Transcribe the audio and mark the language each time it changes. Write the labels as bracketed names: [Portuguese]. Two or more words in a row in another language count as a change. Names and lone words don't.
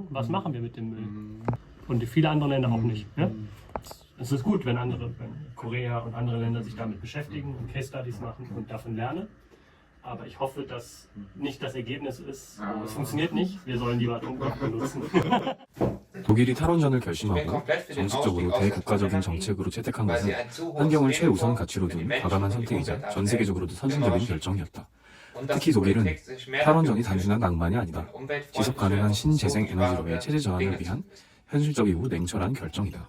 [German] Was machen wir mit dem Müll? Und viele andere Länder auch nicht. Ja? Es ist gut, wenn Korea und andere Länder sich damit beschäftigen und [English] Case Studies [German] machen und davon lernen. Aber ich hoffe, dass nicht das Ergebnis ist, es funktioniert nicht, wir sollen lieber Atomkraft benutzen. [Korean] 독일이 탈원전을 결심하고 정식적으로 대국가적인 정책으로 채택한 것은 환경을 최우선 가치로 둔 과감한 선택이자 전 세계적으로도 선진적인 결정이었다. 특히 독일은 탈원전이 단순한 낭만이 아니다. 지속 가능한 신재생 에너지로의 체제 전환을 위한 현실적이고 냉철한 결정이다.